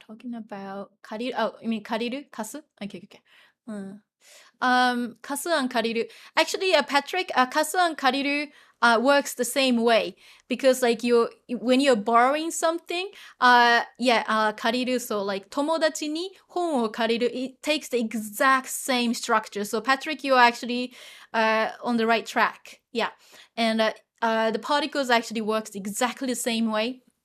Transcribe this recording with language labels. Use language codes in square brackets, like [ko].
[en] Talking about 借りる. Oh, you mean 借りる? 貸す?Okay, okay. 貸す and 借りる. Actually, Patrick, 貸す and 借りる works the same way because like when you're borrowing something, yeah, 借りる. [ja] So like 友達に本を借りる. [en] It takes the exact same structure. So Patrick, you're actually on the right track. Yeah, and the particles actually works exactly the same way.